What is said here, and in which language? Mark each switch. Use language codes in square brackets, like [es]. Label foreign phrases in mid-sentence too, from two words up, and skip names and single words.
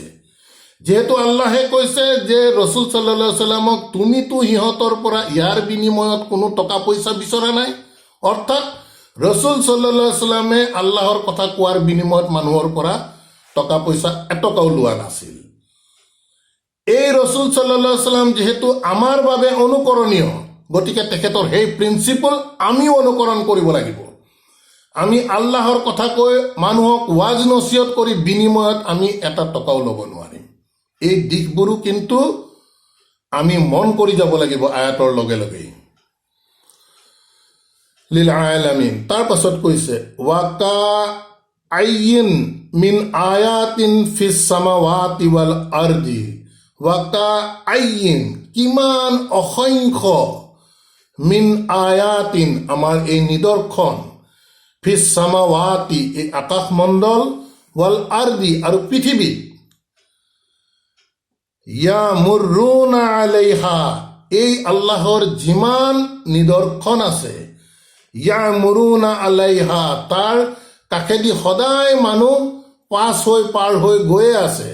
[as] যিহেতু আল্লাহে কৈছে যে ৰাসূল [ar] صلى الله عليه وسلم, [as] তুমিতো সিহঁতৰ পৰা ইয়াৰ বিনিময়ত কোনো টকা পইচা বিচৰা নাই, অৰ্থাৎ ৰাসূল [ar] صلى الله عليه وسلم [as] আল্লাহৰ কথা কোৱাৰ বিনিময়ত মানুহৰ পৰা টকা পইচা এটকাও লোৱা নাছিল। এই ৰাসূল [ar] صلى الله عليه وسلم [as] যিহেতু আমাৰ বাবে অনুকৰণীয়, গতিকে তেখেতৰ সেই প্ৰিন্সিপল আমিও অনুকৰণ কৰিব লাগিব। আমি আল্লাহৰ কথা কৈ মানুহক ৱাজ নচিয়ত কৰি বিনিময়ত আমি এটা টকাও ল'ব নোৱাৰিম। এই দিশবোৰো কিন্তু আমি মন কৰি যাব লাগিব আয়াতৰ লগে লগেই। [ar] للعالمين, [as] তাৰ পাছত কৈছে [ar] وكأين من آية في السماوات والأرض وكأين, [as] কিমান অসংখ্য, [ar] من آية, আমাৰ [as] এই নিদৰ্শন, [ar] في السماوات, [as] এই আকাশমণ্ডল, [ar] والأرض, [as] আৰু পৃথিৱীত, [ar] يمرون عليها, [as] এই আল্লাহৰ যিমান নিদৰ্শন আছে [ar] يمرون عليها [as] তাৰ কাষেদি সদায় মানুহ পাৰ হৈ গৈয়ে আছে।